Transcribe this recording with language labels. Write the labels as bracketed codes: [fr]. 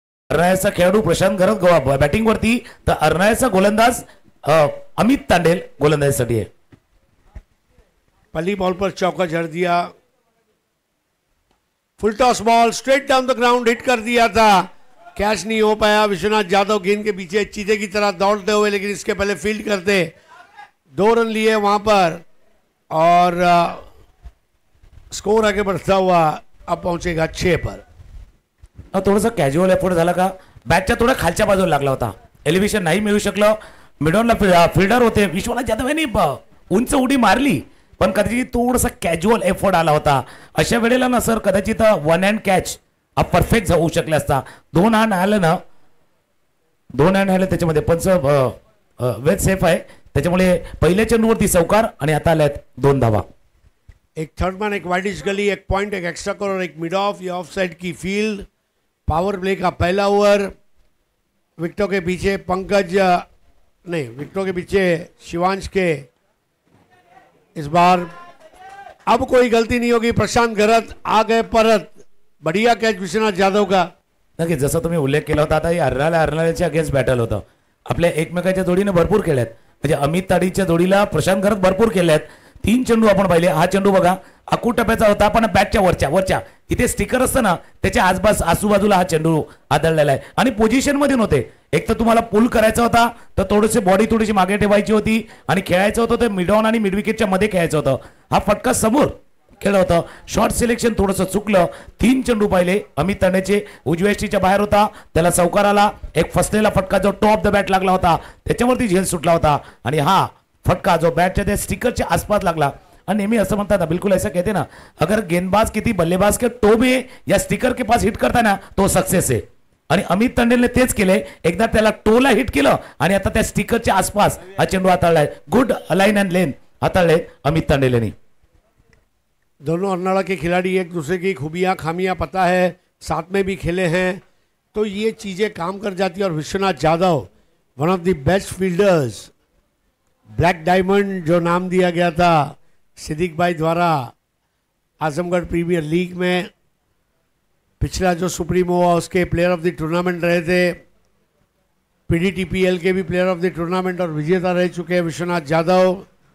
[mr] अर्नाळ्याचा खेळाडू प्रशांत घरत गोवा बॅटिंग वरती, तर अर्नाळ्याचा गोलंदाज अमित तांडेल गोलंदाजीसाठी आहे। [hi] पहली बॉल पर चौका जड़ दिया। Full toss ball straight down the ground hit कर दिया था, कैच नहीं हो पाया। विश्वनाथ यादव गेंद के पीछे चीते की तरह दौड़ते हुए, लेकिन इसके पहले फील्ड करते 2 रन लिए वहां पर और स्कोर आगे बढ़ता हुआ अब पहुंचेगा 6 पर। [mr] थोडंसं कॅज्युअल एफोर्ट झाला का, बॅटच्या थोड्या खालच्या बाजूला लागला होता, एलिव्हेशन नाही मिळू शकलं। मिडॉनला फिल्डर होते विश्वनाथ यादव यांनी उंच उडी मारली, पण कदाचित थोडासा कॅज्युअल एफोर्ट आला होता। अशा वेळेला ना सर कदाचित 1 हँड कॅच हा परफेक्ट होऊ शकला असता। 2 हँड आलं ना, 2 हँड आले त्याच्यामध्ये, पण वेल सेफ आहे, त्याच्यामुळे पहिल्या चेंडूवरती चौकार आणि आता आल्यात 2 धावा। [hi] एक थर्ड मैन, एक वाइडिश गली, एक पॉइंट, एक एक्स्ट्रा कवर, एक मिड ऑफ, ये ऑफ साइड की फील्ड। पावर प्ले का पहला ओवर। विकेटों के पीछे पंकज नहीं, विकेटों के पीछे शिवांश के इस बार अब कोई गलती नहीं होगी। प्रशांत घरत आ गए परत। बढ़िया कैच विश्वनाथ यादव का। [mr] नक्की जसं तुम्ही उल्लेख केला होता, आता अर्नाळ्याच्या अगेन्स्ट बॅटल होतं। आपल्या एकमेकाच्या जोडीने भरपूर केल्यात, म्हणजे अमित ताडीच्या जोडीला प्रशांत घरत भरपूर केल्यात। 3 चेंडू आपण पाहिले। हा चेंडू बघा अकू टप्प्याचा होता, पण बॅटच्या वरच्या इथे स्टिकर असतं ना, त्याच्या आजूबाजूला हा चेंडू आदळलेला आहे आणि पोझिशन मध्ये नव्हते। एक तर तुम्हाला पुल करायचा होता, तर थोडीशी बॉडी थोडीशी मागे ठेवायची होती आणि खेळायचं होतं ते मिड ऑन आणि मिड विकेटच्या मध्ये खेळायचं होतं। हा फटका समोर खेळलं होतं, शॉर्ट सिलेक्शन थोडंसं चुकलं। 3 चेंडू पाहिले अमित तांडेचे, उजव्या एष्टीच्या बाहेर होता, त्याला चौकार आला। एक फसलेला फटका जो टॉप द बॅट लागला होता, त्याच्यावरती झेल सुटला होता आणि हा फटका जो बैट त्या स्टिकरच्या आसपास लागला। [hi] और [mr] नेहमी असं म्हणतात ना, [hi] बिल्कुल ऐसा कहते ना, अगर गेंदबाज किसी बल्लेबाज के टो में या स्टिकर के पास हिट करता ना तो सक्सेस आहे। [mr] आणि अमित तांडेलने तेच केले, एकदा त्याला टोला हिट केलं आणि आता त्या स्टिकरच्या आसपास हा चेंडू हाताळलाय। गुड अलाइन एंड लेन हाताळले अमित तांडेलने। [hi] दोनों अर्नाड़ा के खिलाड़ी एक दूसरे की खूबियां खामियां पता है, साथ में भी खेले हैं, तो ये चीजें काम कर जाती है। और Vishwanath Yadav one of the best fielders, black diamond जो नाम दिया गया था सिद्दीक भाई द्वारा आजमगढ़ प्रीमियर लीग में, पिछला जो सुप्रीमो हुआ उसके प्लेयर ऑफ द टूर्नामेंट रहे थे, पीडीटीपीएल के भी प्लेयर ऑफ द टूर्नामेंट और विजेता रह चुके हैं विश्वनाथ यादव।